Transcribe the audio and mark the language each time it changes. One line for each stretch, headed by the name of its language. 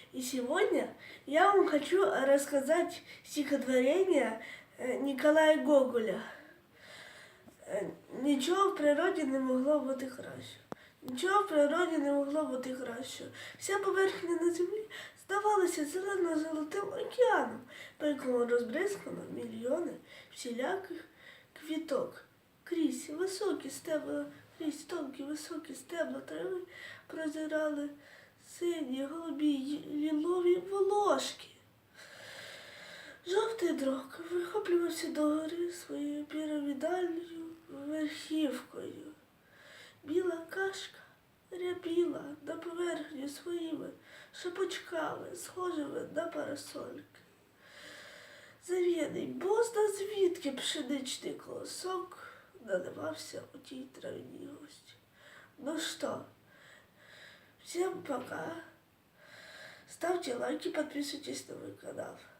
Russian: И сегодня я вам хочу рассказать стихотворение Николая Гоголя.
Ukrainian: Нічого в природі не могло бути краще. Нічого в природі не могло бути краще. Вся поверхня на землі здавалася зелено-золотим океаном, по якому розбризкано мільйони всіляких квіток. Крізь високі стебла, крізь тонкі високі стебла трави прозирали сині, голубі, лілові волошки. Жовтий дрок вихоплювався догори своєю пірамідальною верхівкою. Біла кашка рябіла на поверхню своїми шапочками, схожими на парасольки. Зав'яний бозна звідки пшеничний колосок наливався у тій травній густі.
Russian: Ну что, всем пока. Ставьте лайки, подписывайтесь на мой канал.